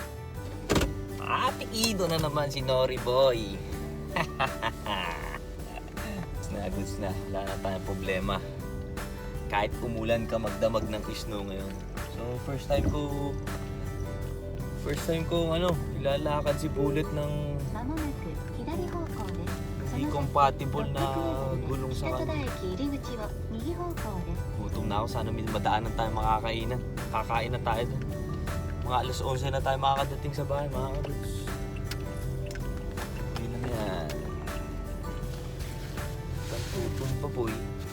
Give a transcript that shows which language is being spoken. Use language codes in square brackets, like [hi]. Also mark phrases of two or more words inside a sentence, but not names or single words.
[tl] Pikido na naman si Nori Boy. Goods na. Wala na tayong problema. kahit umulan ka magdamag ng snow ngayon. So first time ko ilalakad si Bullet ng [ja] まもなく左方向です。 [tl] hindi compatible na gulong sa [ja] 北戸 [tl] kanya. [ja] 田駅入り口を右方向です。 [tl] Gutom na ako, sana may madaanan tayo makakainan. Kakain na tayo dun. Mga alas 11 na tayo makakadating sa bahay, mga kadudes. Hindi lang yan. Pantutun pa po eh.